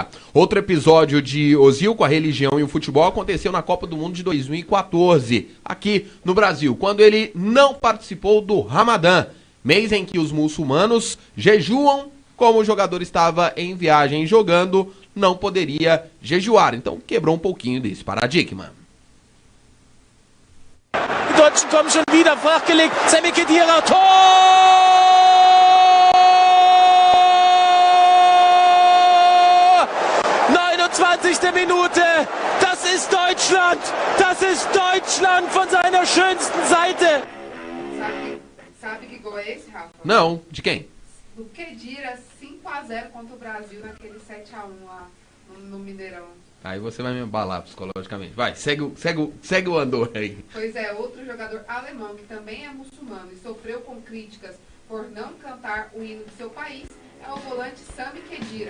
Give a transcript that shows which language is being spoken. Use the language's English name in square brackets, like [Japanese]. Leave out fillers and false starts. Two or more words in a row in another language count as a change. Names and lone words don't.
[Portuguese] Outro episódio de Özil com a religião e o futebol aconteceu na Copa do Mundo de 2014, aqui no Brasil, quando ele não participou do Ramadã, mês em que os muçulmanos jejuam. Como o jogador estava em viagem jogando, não poderia jejuar. Então quebrou um pouquinho desse paradigma. [German] Die Deutschen kommen schon wieder, flachgelegt, Sami Khedira, Tor! 29. Minute, das ist Deutschland von seiner schönsten Seite. [Portuguese] Sabe que gol é esse, Rafa? Não, de quem? Do Khedira, 5-0 contra o Brasil naquele 7-1 lá no Mineirão. Aí você vai me embalar psicologicamente. Vai, segue o andor aí. Pois é, outro jogador alemão que também é muçulmano e sofreu com críticas por não cantar o hino de seu país é o volante Sami Khedira.